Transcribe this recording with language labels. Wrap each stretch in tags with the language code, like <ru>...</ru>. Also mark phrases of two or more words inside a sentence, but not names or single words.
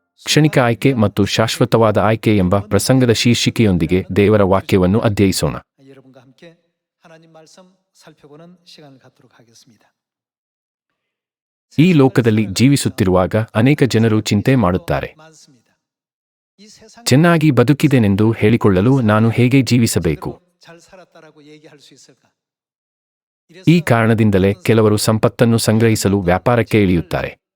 <kn>ಕ್ಷಣಿಕ ಆಯ್ಕೆ ಮತ್ತು ಶಾಶ್ವತವಾದ ಆಯ್ಕೆ ಎಂಬ ಪ್ರಸಂಗದ ಶೀರ್ಷಿಕೆಯೊಂದಿಗೆ ದೇವರ ವಾಕ್ಯವನ್ನು ಅಧ್ಯಯಿಸೋಣ.</kn> <ko>여러분과 함께 하나님 말씀 살펴보는 시간을 갖도록 하겠습니다.</ko> <kn>ಈ ಲೋಕದಲ್ಲಿ ಜೀವಿಸುತ್ತಿರುವಾಗ ಅನೇಕ ಜನರು ಚಿಂತೆ ಮಾಡುತ್ತಾರೆ. ಚೆನ್ನಾಗಿ ಬದುಕಿದೆನೆಂದು ಹೇಳಿಕೊಳ್ಳಲು ನಾನು ಹೇಗೆ ಜೀವಿಸಬೇಕು? ಈ ಕಾರಣದಿಂದಲೇ ಕೆಲವರು ಸಂಪತ್ತನ್ನು ಸಂಗ್ರಹಿಸಲು ವ್ಯಾಪಾರಕ್ಕೆ ಇಳಿಯುತ್ತಾರೆ.</kn>